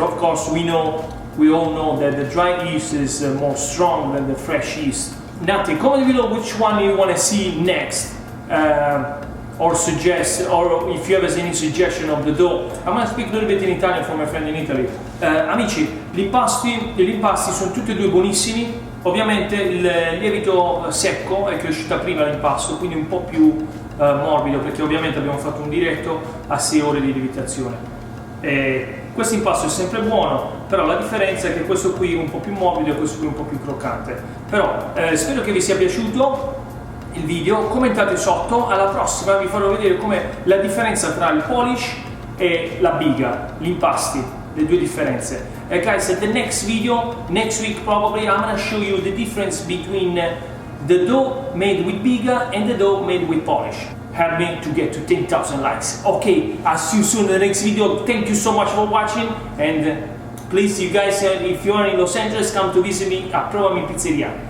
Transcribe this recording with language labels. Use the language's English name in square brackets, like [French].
[English] Of course, we all know that the dry yeast is more strong than the fresh yeast. Nati, comment below which one you want to see next, or suggest, or if you have any suggestion of the dough. I'm going to speak a little bit in Italian for my friend in Italy. [Italian] Amici, gli impasti sono tutti e due buonissimi. Ovviamente il lievito secco è che è uscito prima l'impasto, quindi un po' più morbido, perché ovviamente abbiamo fatto un diretto a 6 ore di lievitazione. Questo impasto è sempre buono, però la differenza è che questo qui è un po' più morbido e questo qui è un po' più croccante. Però spero che vi sia piaciuto il video, commentate sotto. Alla prossima vi farò vedere com'è la differenza tra il polish e la biga, gli impasti, le due differenze. [English] Guys, at the next video, next week probably, I'm gonna show you the difference between the dough made with biga and the dough made with polish. Help me to get to 10,000 likes. Okay, I'll see you soon in the next video. Thank you so much for watching, and please, you guys, if you are in Los Angeles, come to visit me at Provami Pizzeria.